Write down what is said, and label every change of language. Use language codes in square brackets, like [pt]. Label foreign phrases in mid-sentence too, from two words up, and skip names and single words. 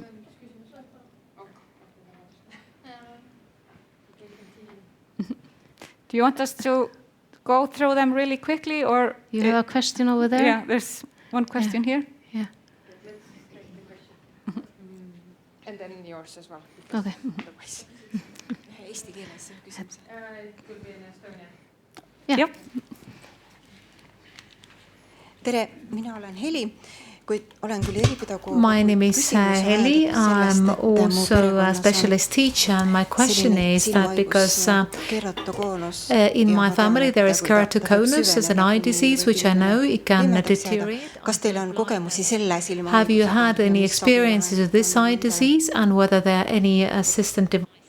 [en] Do you want us to go through them really quickly, or you have a question over there? Yeah, there's one question here. Yeah. And then yours as well. Okay. [et] Eesti keeles küsimus. [en] It will be in Estonian. Yeah. [et] Tere, mina olen Heli. [en] My name is Heli. I'm also a specialist teacher, and my question is that because in my family there is keratoconus as an eye disease, which I know it can deteriorate. Have you had any experiences with this eye disease, and whether there are any assistant devices?